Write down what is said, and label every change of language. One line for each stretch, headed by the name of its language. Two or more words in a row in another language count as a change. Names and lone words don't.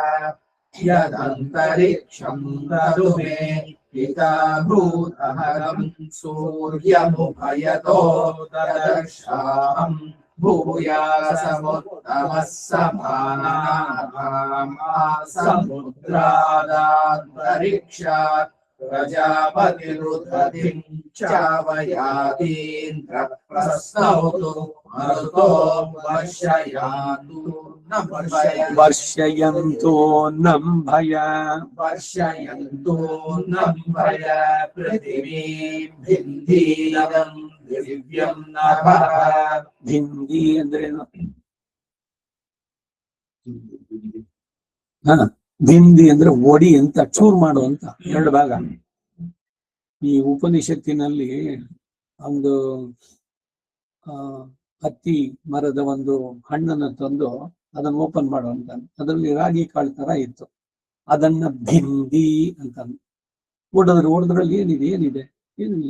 Sanskrit: ಯದಂತರಿಕ್ಷಂ ತದು ಮೇ ಪಿತಾ ಭೂದಹಗಂ ಸೂರ್ಯಮುಭಯತೋ ದದರ್ಶಾಹಂ ಭೂಯಾಸಮುತ್ತಮಃ ಸಮಾನಾನಾಂ ಸಮುದ್ರಾದಾಂತರಿಕ್ಷಾತ್ ಪ್ರಜಾಪತಿರುದಧಿಂ ಚ ವಯಾತೀಂದ್ರಃ ಪ್ರಸ್ನೌತು ಮರುತೋ ವರ್ಷಯಂತೋನ್ನಂ ಭಯ ವರ್ಷಯಂತೋನ್ನಂ ಭಯ ಪೃಥಿವೀಂ ಭಿಂದೀದಂ ದಿವ್ಯಂ ನಭಃ.
Kannada: ಭಿಂದಿ ಅಂದ್ರೇನು? ಭಿಂದಿ ಅಂದ್ರೆ ಒಡಿ ಅಂತ, ಚೂರ್ ಮಾಡು ಅಂತ ಎರಡು ಭಾಗ. ಈ ಉಪನಿಷತ್ತಿನಲ್ಲಿ ಒಂದು ಹತ್ತಿ ಮರದ ಒಂದು ಹಣ್ಣನ್ನು ತಂದು ಅದನ್ನು ಓಪನ್ ಮಾಡುವಂತ, ಅದರಲ್ಲಿ ರಾಗಿ ಕಾಳು ತರ ಇತ್ತು, ಅದನ್ನ ಭಿಂದಿ ಅಂತ ಹೊಡೆದ್ರಲ್ಲಿ ಏನಿದೆ ಏನಿಲ್ಲ.